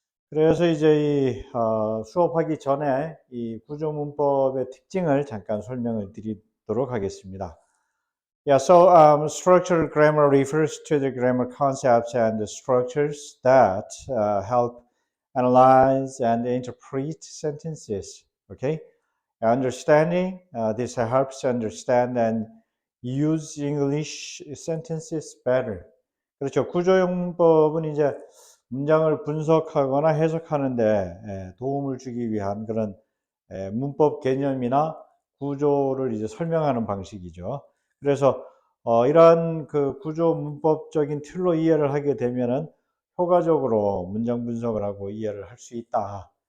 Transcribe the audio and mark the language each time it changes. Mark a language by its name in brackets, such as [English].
[Korean] 그래서 이제 수업하기 전에 이 구조 문법의 특징을 잠깐 설명을 드리도록 하겠습니다. [English] Yeah, so structured grammar refers to the grammar concepts and the structures that help analyze and interpret sentences. Okay, understanding this helps understand and use English sentences better. [Korean] 그렇죠. 구조용법은 이제 문장을 분석하거나 해석하는데 도움을 주기 위한 그런 문법 개념이나 구조를 이제 설명하는 방식이죠. 그래서 이러한 그 구조 문법적인 틀로 이해를 하게 되면은 효과적으로 문장 분석을 하고 이해를 할 수 있다.